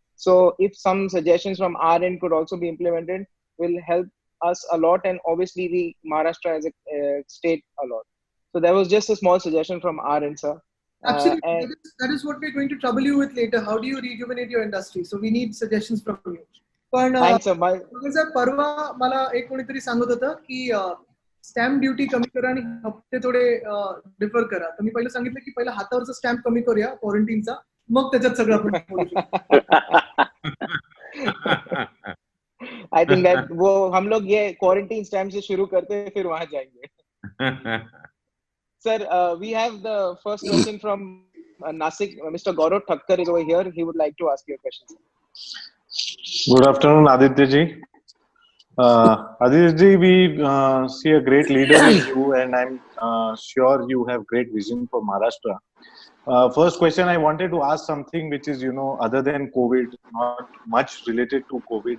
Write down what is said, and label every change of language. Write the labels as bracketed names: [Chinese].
[English] So if some suggestions from our end could also be implemented, will help us a lot, and obviously the Maharashtra as a state a lot. So that was just a small suggestion from our end, sir. Absolutely. That is what we're going to trouble you with later. How do you rejuvenate your industry? So we need suggestions from you. [Marathi] पण परवा मला एक कोणीतरी सांगत होतं की stamp duty कमी करा आणि हप्ते थोडे डिफर करा. तर मी पहिलं सांगितलं की पहिला हातावरचा स्टॅम्प कमी करूया क्वारंटीनचा, मग त्याच्यात सगळं आपण बोलू शकतो. [English] I think that [Hindi] वो हम लोग ये क्वारंटीन स्टैम्प से शुरू करते हैं, फिर वहां जाएंगे. [English] Sir, we have the first question from Nasik, Mr. Gaurav Thakkar is over here. He would like to ask you a question. Good afternoon, Aditya ji. Aditya ji, we see a great leader in you, and I'm sure you have great vision for Maharashtra. First question, I wanted to ask something which is, other than COVID, not much related to COVID.